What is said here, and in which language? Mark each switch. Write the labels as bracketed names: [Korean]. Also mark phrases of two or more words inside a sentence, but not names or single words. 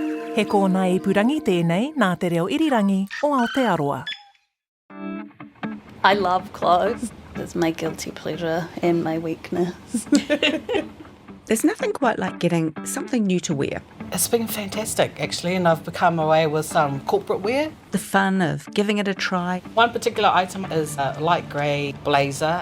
[Māori] He kōna ipurangi tēnei nā te reo irirangi o Aotearoa. [English] I love clothes. It's my guilty pleasure and my weakness. There's nothing quite like getting something new to wear. It's been fantastic, actually, and I've become away with some corporate wear. The fun of giving it a try. One particular item is a light grey blazer.